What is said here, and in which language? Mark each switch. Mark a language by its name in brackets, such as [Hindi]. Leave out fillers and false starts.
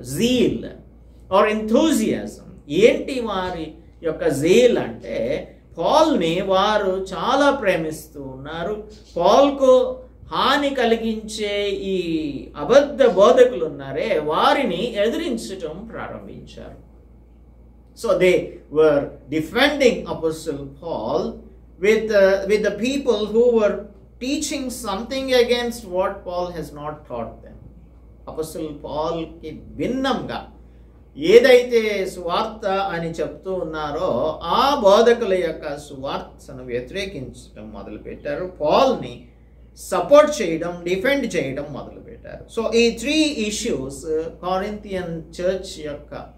[English] Zeal or enthusiasm. [Telugu] ఏంటి వారి యొక్క జీల్ అంటే, పాల్ని వారు చాలా ప్రేమిస్తూ ఉన్నారు. పాల్కు హాని కలిగించే ఈ అబద్ధ బోధకులు ఉన్నారే, వారిని ఎదిరించటం ప్రారంభించారు. [English] So they were defending Apostle Paul with the people who were teaching something against what Paul has not taught them. [Telugu] Apostle Paul ki భిన్నంగా ఏదైతే సువార్త అని చెప్తూ ఉన్నారో ఆ బోధకుల యొక్క సువార్తను వ్యతిరేకించడం మొదలుపెట్టారు. పాల్ని సపోర్ట్ చేయడం, డిఫెండ్ చేయడం మొదలుపెట్టారు. సో ఈ 3 issues కొరింథియన్ చర్చ్ యొక్క